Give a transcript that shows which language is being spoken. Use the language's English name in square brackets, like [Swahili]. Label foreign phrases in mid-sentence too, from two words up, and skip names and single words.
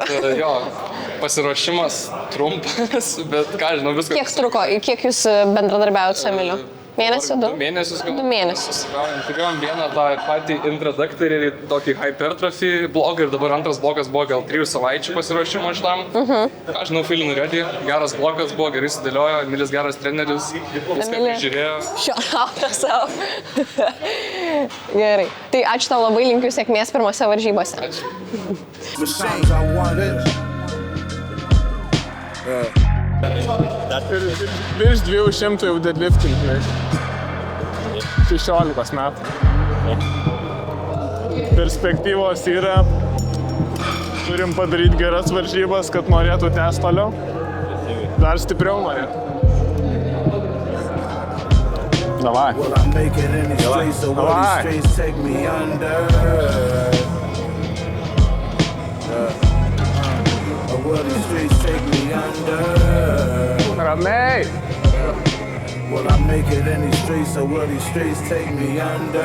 [Lithuanian] Jo, pasiruošimas trumpas, bet ką žinau, viskas. Kiek truko, kiek jūs bendradarbiavot su Emiliu? Mėnesį, 2? 2 mėnesius gal. 2 mėnesius. Turėjom vieną tą patį introduktorį, tokį hypertrophy blogą ir dabar antras blogas buvo gal 3 savaičių pasiruošimo šitam. Ką žinau, [English] feeling ready, [Lithuanian] geras blogas buvo, gerai sudėliojo, Emilis geras treneris, viską prižiūrėjo. Šiaurauta savo. Gerai. Tai ačiū tau labai, linkiu sėkmės pirmose varžybose. Ačiū. [English] Machines, I wonder. [Lithuanian] Virš 200 jau deadlifting, 16 metų. Perspektyvos yra, turim padaryti geras varžybas, kad norėtų tęsti toliau. Dar stipriau norėtų. Davai. [English] Will I make it in the streets or will these streets take me under? Or will these streets take me under? [Lithuanian] Ramiai. [English] Will I make it in these streets or will these streets take me under?